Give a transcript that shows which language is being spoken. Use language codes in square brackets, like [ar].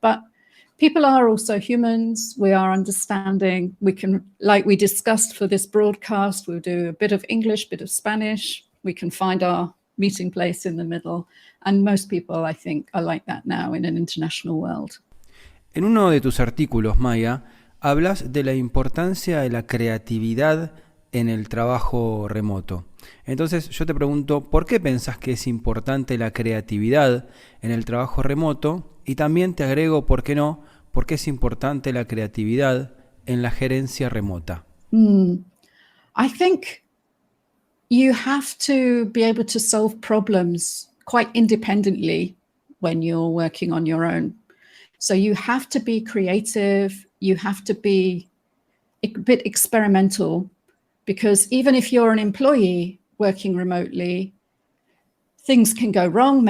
[en] But people are also humans. We are understanding. We can, like we discussed for this broadcast, we'll do a bit of English, bit of Spanish. We can find our meeting place in the middle, and most people, I think, are like that now in an international world. [es] En uno de tus artículos, Maya, hablas de la importancia de la creatividad en el trabajo remoto. Entonces yo te pregunto, ¿por qué pensás que es importante la creatividad en el trabajo remoto? Y también te agrego, ¿por qué no? ¿Por qué es importante la creatividad en la gerencia remota? [en] I think you have to be able to solve problems quite independently when you're working on your own. So you have to be creative, you have to be a bit experimental, because even if you're an employee working remotely, things can go wrong.